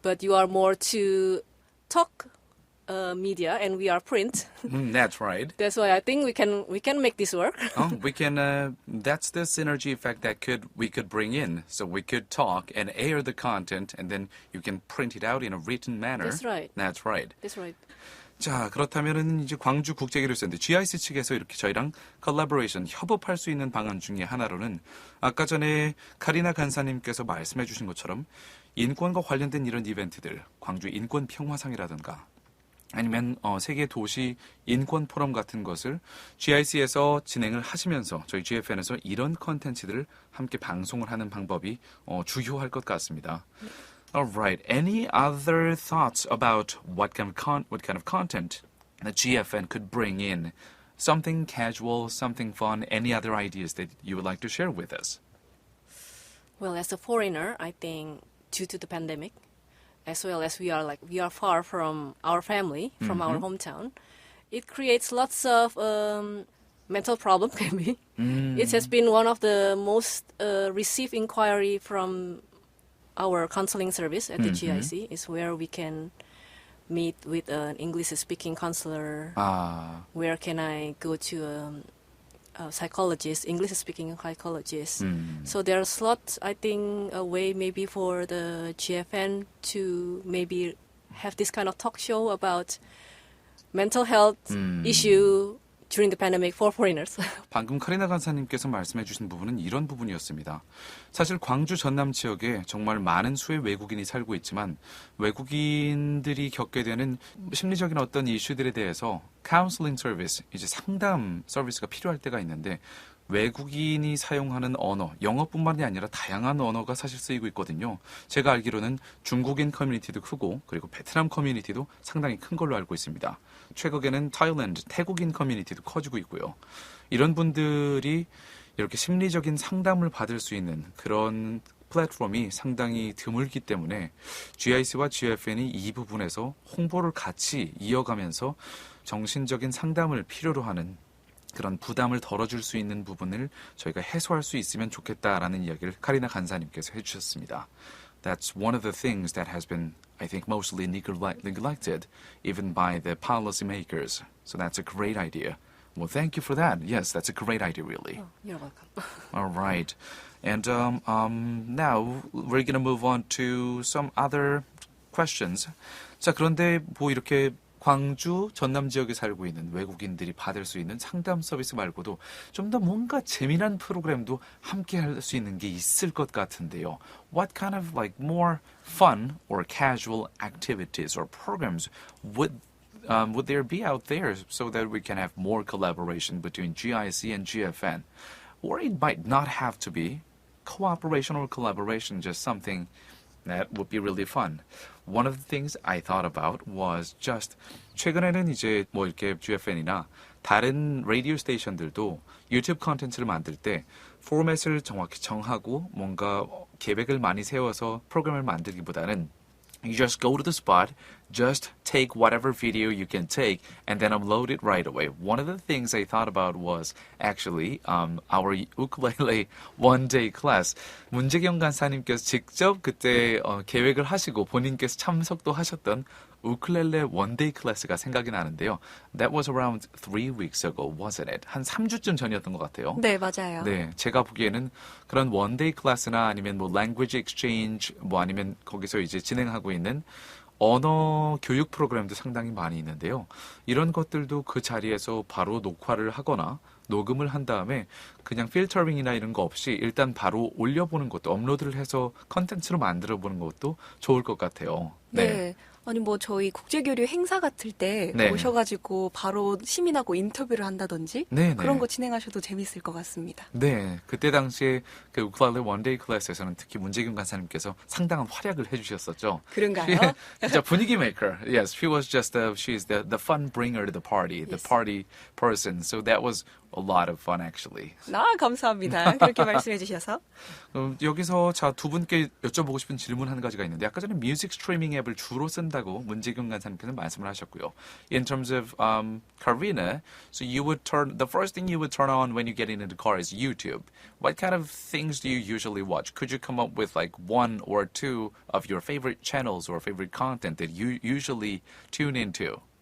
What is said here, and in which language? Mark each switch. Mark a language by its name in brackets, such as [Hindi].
[English] but you are more to talk media, and we are print. That's right. That's why I think we can make this work. We can. That's the synergy effect that we could bring in. So we could talk and air the content, and then you can print it out in a written manner. That's right. That's right. That's right. [Korean] 자, 그렇다면은 이제 광주 국제교류센터 GIC 측에서 이렇게 저희랑 컬래버레이션 협업할 수 있는 방안 중에 하나로는 아까 전에 카리나 간사님께서 말씀해 주신 것처럼 인권과 관련된 이런 이벤트들, 광주 인권 평화상이라든가 아니면 세계 도시 인권 포럼 같은 것을 GIC에서 진행을 하시면서 저희 GFN에서 이런 컨텐츠들을 함께 방송을 하는 방법이 주요할 것 같습니다. [English] Alright, any other thoughts about what kind of content that GFN could bring in? Something casual, something fun, any other ideas that you would like to share with us? Well, as a foreigner, I think due to the pandemic, as well as we are far from our family, from our hometown, it creates lots of mental problem. Maybe it has been one of the most received inquiry from our counseling service at the GIC, is where we can meet with an English-speaking counselor. Where can I go to a psychologist, English-speaking psychologist? So there's lots, I think, a way maybe for the GFN to maybe have this kind of talk show about mental health issue during the pandemic for foreigners. [Korean] 방금 카리나 간사님께서 말씀해 주신 부분은 이런 부분이었습니다. 사실 광주 전남 지역에 정말 많은 수의 외국인이 살고 있지만 외국인들이 겪게 되는 심리적인 어떤 이슈들에 대해서 카운슬링 서비스, 이제 상담 서비스가 필요할 때가 있는데 외국인이 사용하는 언어, 영어뿐만이 아니라 다양한 언어가 사실 쓰이고 있거든요. 제가 알기로는 중국인 커뮤니티도 크고 그리고 베트남 커뮤니티도 상당히 큰 걸로 알고 있습니다. 최근에는 타일랜드, 태국인 커뮤니티도 커지고 있고요. 이런 분들이 이렇게 심리적인 상담을 받을 수 있는 그런 플랫폼이 상당히 드물기 때문에 GIC와 GFN이 이 부분에서 홍보를 같이 이어가면서 정신적인 상담을 필요로 하는 그런 부담을 덜어줄 수 있는 부분을 저희가 해소할 수 있으면 좋겠다라는 이야기를 카리나 간사님께서 해주셨습니다. [English] That's one of the things that has been, I think, mostly neglected even by the policy makers. So that's a great idea. Well, thank you for that. Yes, that's a great idea, really. Oh, you're welcome. All right. And now we're going to move on to some other questions. [Korean] 자, 그런데 뭐 이렇게 광주, 전남 지역에 살고 있는 외국인들이 받을 수 있는 상담 서비스 말고도 좀 더 뭔가 재미난 프로그램도 함께 할 수 있는 게 있을 것 같은데요. [English] What kind of like more fun or casual activities or programs would there be out there so that we can have more collaboration between GIC and GFN? Or it might not have to be cooperation or collaboration, just something that would be really fun. One of the things I thought about was just [Korean] 최근에는 이제 뭐 이렇게 GFN이나 다른 라디오 스테이션들도 유튜브 콘텐츠를 만들 때 포맷을 정확히 정하고 뭔가 계획을 많이 세워서 프로그램을 만들기보다는 [English] you just go to the spot, just take whatever video you can take, and then upload it right away. One of the things I thought about was actually our ukulele one-day class. [Korean] 문재경 간사님께서 직접 그때 계획을 하시고 본인께서 참석도 하셨던 우쿨렐레 원데이 클래스가 생각이 나는데요. [English] That was around 3 weeks ago, wasn't it? [Korean] 한 3주쯤 전이었던 것 같아요. 네, 맞아요. 네, 제가 보기에는 그런 원데이 클래스나 아니면 뭐 language exchange, 뭐 아니면 거기서 이제 진행하고 있는 언어 교육 프로그램도 상당히 많이 있는데요. 이런 것들도 그 자리에서 바로 녹화를 하거나 녹음을 한 다음에 그냥 필터링이나 이런 거 없이 일단 바로 올려보는 것도 업로드를 해서 컨텐츠로 만들어보는 것도 좋을 것 같아요. 네. 아니 뭐 저희 국제교류 행사 같을 때 네. 오셔가지고 바로 시민하고 인터뷰를 한다든지 네, 그런 네. 거 진행하셔도 재밌을 것 같습니다. 네, 그때 당시에 그 우쿨렐레 원데이 클래스에서는 특히 문재균 간사님께서 상당한 활약을 해주셨었죠. 그런가요? 진짜 분위기 메이커. [English] Yes, she was just she's the fun bringer to the party, the Yes. party person. So that was a lot of fun actually. [Korean] 감사합니다. 그렇게 말씀해 주셔서. 여기서 자 두 분께 여쭤보고 싶은 질문 한 가지가 있는데 아까 전에 뮤직 스트리밍 앱을 주로 쓴다고 문재균 간사님께서 말씀을 하셨고요. [English] In terms of Karina, so you would the first thing you would turn on when you get into the car is YouTube. What kind of things do you usually watch? Could you come up with like one or two of your favorite channels or favorite content that you usually tune into?